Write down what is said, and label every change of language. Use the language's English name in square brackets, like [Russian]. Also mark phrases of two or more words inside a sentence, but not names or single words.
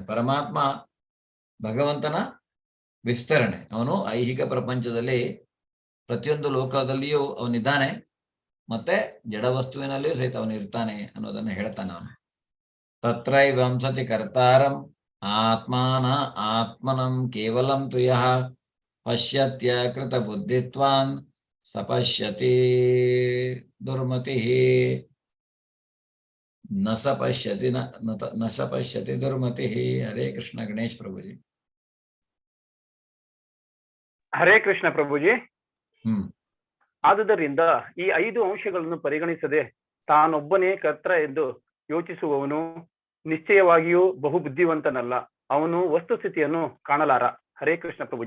[Kannada] ಪರಮಾತ್ಮ ಭಗವಂತನ ವಿಸ್ತರಣೆ. ಅವನು ಐಹಿಕ ಪ್ರಪಂಚದಲ್ಲಿ ಪ್ರತಿಯೊಂದು ಲೋಕದಲ್ಲಿಯೂ ಅವನಿದ್ದಾನೆ, ಮತ್ತೆ ಜಡ ವಸ್ತುವಿನಲ್ಲಿಯೂ ಸಹಿತ ಅವನು ಇರ್ತಾನೆ ಅನ್ನೋದನ್ನ ಹೇಳ್ತಾನೆ ಅವನು. [Sanskrit] ತತ್ರೈವಂಸತಿ ಕರ್ತಾರಂ ಆತ್ಮನಂ ಕೇವಲಂ ತುಯಃ ಪಶ್ಯತ್ಯ ಕೃತ ಬುದ್ಧಿತ್ವಾನ್ ಸಪಶ್ಯತಿ ದುರ್ಮತಿ ನ ಸಪಶ್ಯತಿ ದುರ್ಮತಿ. [Kannada] ಹರೇ ಕೃಷ್ಣ. ಗಣೇಶ್ ಪ್ರಭುಜಿ. ಹರೇ ಕೃಷ್ಣ ಪ್ರಭುಜಿ. ಆದುದರಿಂದ ಈ 5 ಅಂಶಗಳನ್ನು ಪರಿಗಣಿಸದೆ ತಾನೊಬ್ಬನೇ ಕರ್ತ ಎಂದು ಯೋಚಿಸುವವನು ನಿಶ್ಚಯವಾಗಿಯೂ ಬಹುಬುದ್ಧಿವಂತನಲ್ಲ. ಅವನು ವಸ್ತುಸ್ಥಿತಿಯನ್ನು ಕಾಣಲಾರ. ಹರೇ ಕೃಷ್ಣ ಪ್ರಭುಜಿ.